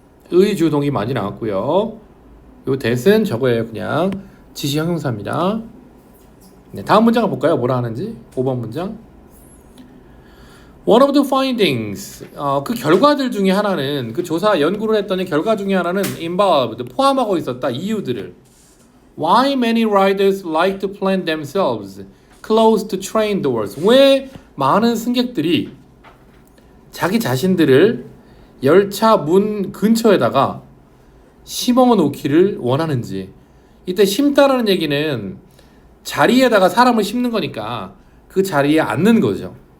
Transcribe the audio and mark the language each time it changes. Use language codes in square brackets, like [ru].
[ko] 의주동이 많이 나왔고요. 요 that은 저거예요. 그냥 지시 형용사입니다. 네, 다음 문장을 볼까요? 뭐라 하는지. 5번 문장. [en] One of the findings, [ko] 그 결과들 중에 하나는, 그 조사 연구를 했더니 결과 중에 하나는 involved, 포함하고 있었다. 이유들을. [en] Why many riders like to plant themselves close to train doors. [ko] 왜 많은 승객들이 자기 자신들을 열차 문 근처에다가 심어 놓기를 원하는지. 이때 심다라는 얘기는 자리에다가 사람을 심는 거니까 그 자리에 앉는 거죠.